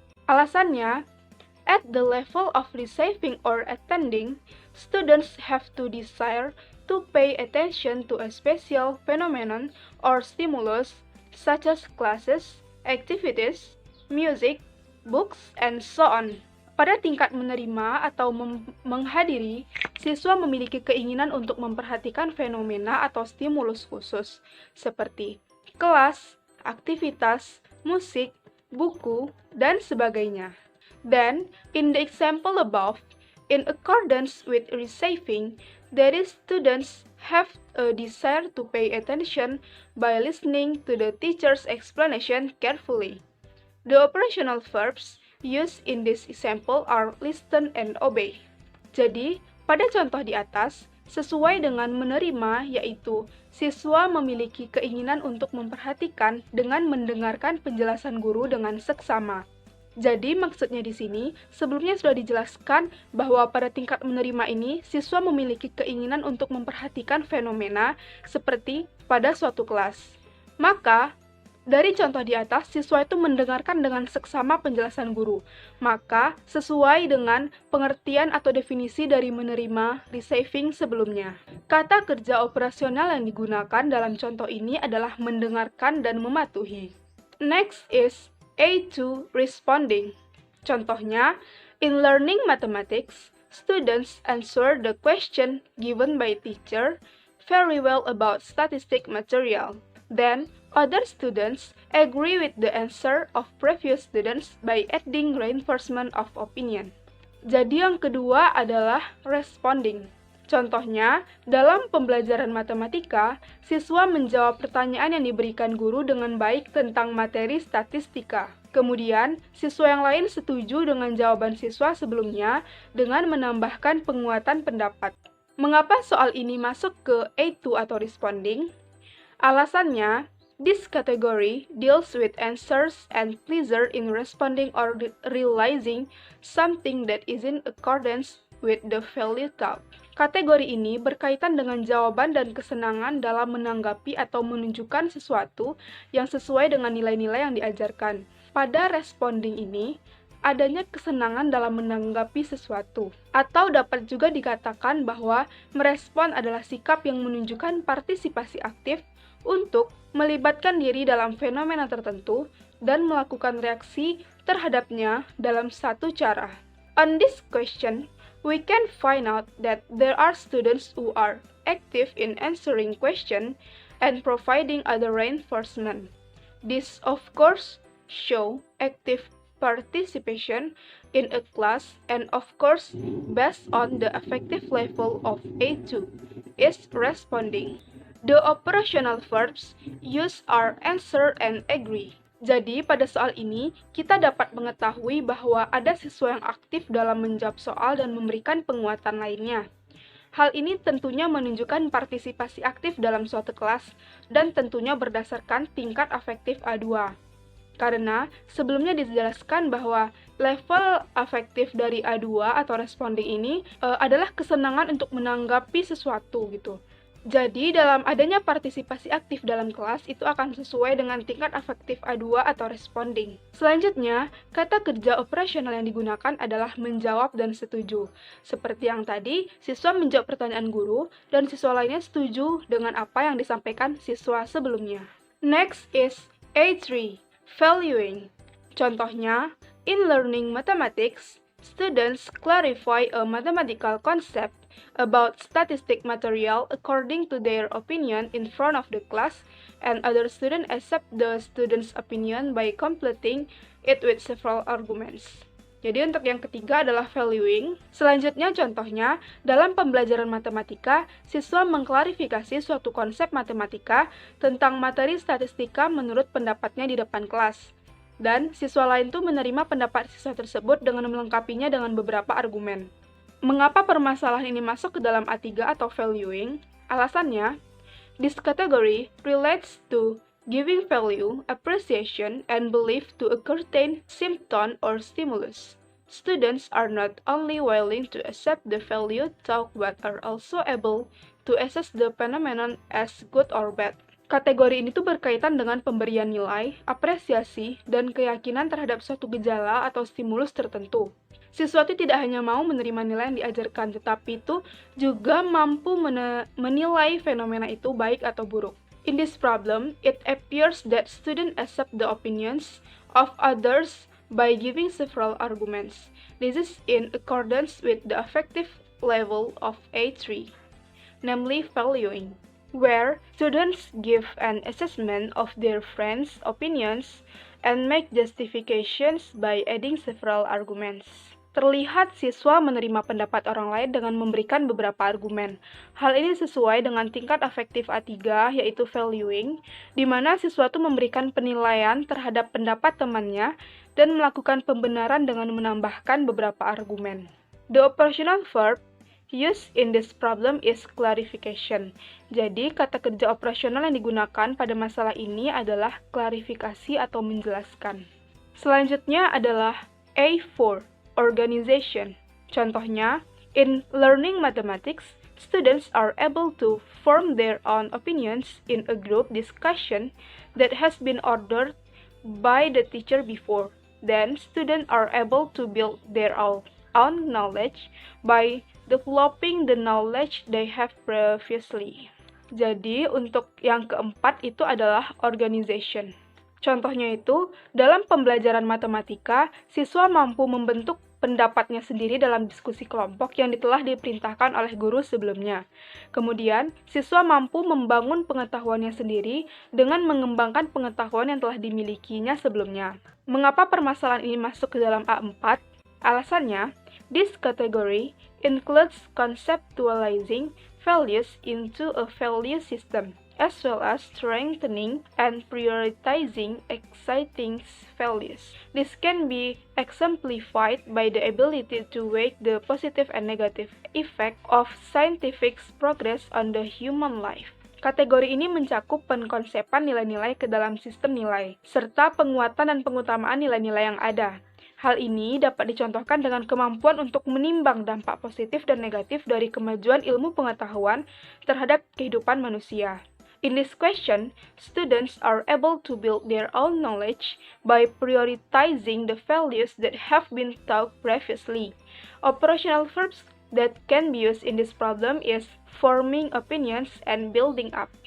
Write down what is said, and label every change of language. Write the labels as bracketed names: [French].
[Indonesian] Alasannya, [English] at the level of receiving or attending, students have to desire to pay attention to a special phenomenon or stimulus such as classes, activities, music, books, and so on. [Indonesian] Pada tingkat menerima atau menghadiri, siswa memiliki keinginan untuk memperhatikan fenomena atau stimulus khusus, seperti kelas, aktivitas, musik, buku, dan sebagainya. [English] Then, in the example above, in accordance with receiving, that is, students have a desire to pay attention by listening to the teacher's explanation carefully. The operational verbs used in this example are listen and obey. [Indonesian] Jadi, pada contoh di atas, sesuai dengan menerima, yaitu siswa memiliki keinginan untuk memperhatikan dengan mendengarkan penjelasan guru dengan seksama. Jadi maksudnya di sini, sebelumnya sudah dijelaskan bahwa pada tingkat menerima ini, siswa memiliki keinginan untuk memperhatikan fenomena seperti pada suatu kelas. Maka, dari contoh di atas, siswa itu mendengarkan dengan seksama penjelasan guru. Maka, sesuai dengan pengertian atau definisi dari menerima, receiving sebelumnya. Kata kerja operasional yang digunakan dalam contoh ini adalah mendengarkan dan mematuhi. [English] Next is A2, responding. [Indonesian] Contohnya, [English] in learning mathematics, students answer the question given by teacher very well about statistic material. Then, other students agree with the answer of previous students by adding reinforcement of opinion. [Indonesian] Jadi yang kedua adalah responding. Contohnya, dalam pembelajaran matematika, siswa menjawab pertanyaan yang diberikan guru dengan baik tentang materi statistika. Kemudian, siswa yang lain setuju dengan jawaban siswa sebelumnya dengan menambahkan penguatan pendapat. Mengapa soal ini masuk ke A2 atau responding? Alasannya, this category deals with answers and pleasure in responding or realizing something that is in accordance with the value taught. Kategori ini berkaitan dengan jawaban dan kesenangan dalam menanggapi atau menunjukkan sesuatu yang sesuai dengan nilai-nilai yang diajarkan. Pada responding ini, adanya kesenangan dalam menanggapi sesuatu. Atau dapat juga dikatakan bahwa merespon adalah sikap yang menunjukkan partisipasi aktif untuk melibatkan diri dalam fenomena tertentu dan melakukan reaksi terhadapnya dalam satu cara. [English] On this question, we can find out that there are students who are active in answering questions and providing other reinforcement. This, of course, show active participation in a class and, of course, based on the affective level of A2, is responding. The operational verbs used are answer and agree. [Indonesian] Jadi, pada soal ini, kita dapat mengetahui bahwa ada siswa yang aktif dalam menjawab soal dan memberikan penguatan lainnya. Hal ini tentunya menunjukkan partisipasi aktif dalam suatu kelas dan tentunya berdasarkan tingkat afektif A2. Karena sebelumnya dijelaskan bahwa level afektif dari A2 atau responding ini adalah kesenangan untuk menanggapi sesuatu gitu. Jadi, dalam adanya partisipasi aktif dalam kelas, itu akan sesuai dengan tingkat afektif A2 atau responding. Selanjutnya, kata kerja operasional yang digunakan adalah menjawab dan setuju. Seperti yang tadi, siswa menjawab pertanyaan guru, dan siswa lainnya setuju dengan apa yang disampaikan siswa sebelumnya. [English] Next is A3, valuing. [Indonesian] Contohnya, [English] in learning mathematics, students clarify a mathematical concept about statistic material according to their opinion in front of the class, and other students accept the student's opinion by completing it with several arguments. [Indonesian] Jadi untuk yang ketiga adalah valuing. Selanjutnya contohnya, dalam pembelajaran matematika, siswa mengklarifikasi suatu konsep matematika tentang materi statistika menurut pendapatnya di depan kelas. Dan siswa lain tuh menerima pendapat siswa tersebut dengan melengkapinya dengan beberapa argumen. Mengapa permasalahan ini masuk ke dalam A3 atau valuing? Alasannya, [English] this category relates to giving value, appreciation, and belief to a certain symptom or stimulus. Students are not only willing to accept the value taught but are also able to assess the phenomenon as good or bad. [Indonesian] Kategori ini tuh berkaitan dengan pemberian nilai, apresiasi, dan keyakinan terhadap suatu gejala atau stimulus tertentu. Siswa itu tidak hanya mau menerima nilai yang diajarkan, tetapi itu juga mampu menilai fenomena itu baik atau buruk. [English] In this problem, it appears that students accept the opinions of others by giving several arguments. This is in accordance with the affective level of A3, namely valuing, where students give an assessment of their friends' opinions and make justifications by adding several arguments. [Indonesian] Terlihat siswa menerima pendapat orang lain dengan memberikan beberapa argumen. Hal ini sesuai dengan tingkat afektif A3, yaitu valuing, di mana siswa itu memberikan penilaian terhadap pendapat temannya dan melakukan pembenaran dengan menambahkan beberapa argumen. [English] The operational verb used in this problem is clarification. [Indonesian] Jadi, kata kerja operasional yang digunakan pada masalah ini adalah klarifikasi atau menjelaskan. Selanjutnya adalah A4, organization. Contohnya, [English] in learning mathematics, students are able to form their own opinions in a group discussion that has been ordered by the teacher before. Then, students are able to build their own knowledge by developing the knowledge they have previously. [Indonesian] Jadi, untuk yang keempat itu adalah organization. Contohnya itu, dalam pembelajaran matematika, siswa mampu membentuk pendapatnya sendiri dalam diskusi kelompok yang telah diperintahkan oleh guru sebelumnya. Kemudian, siswa mampu membangun pengetahuannya sendiri dengan mengembangkan pengetahuan yang telah dimilikinya sebelumnya. Mengapa permasalahan ini masuk ke dalam A4? Alasannya, [English] this category includes conceptualizing values into a value system, as well as strengthening and prioritizing exciting values. This can be exemplified by the ability to weigh the positive and negative effect of scientific progress on the human life. [Indonesian] Kategori ini mencakup pengkonsepan nilai-nilai ke dalam sistem nilai, serta penguatan dan pengutamaan nilai-nilai yang ada. Hal ini dapat dicontohkan dengan kemampuan untuk menimbang dampak positif dan negatif dari kemajuan ilmu pengetahuan terhadap kehidupan manusia. [English] In this question, students are able to build their own knowledge by prioritizing the values that have been taught previously. Operational verbs that can be used in this problem is forming opinions and building up.